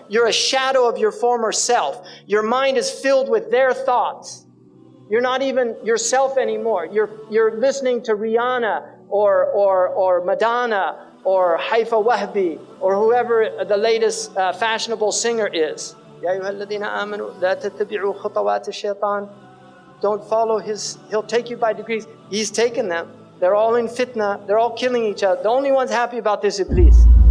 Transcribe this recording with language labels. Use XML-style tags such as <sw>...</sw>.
<en>You're a shadow of your former self. Your mind is filled with their thoughts. You're not even yourself anymore. You're listening to Rihanna or Madonna or Haifa Wahbi or whoever the latest fashionable singer is.</en> <ar>يا أيها الذين آمنوا لا تتبعوا خطوات الشيطان.</ar> <en>Don't follow he'll take you by degrees. He's taken them. They're all in fitna. They're all killing each other. The only ones happy about this is Iblis.</en>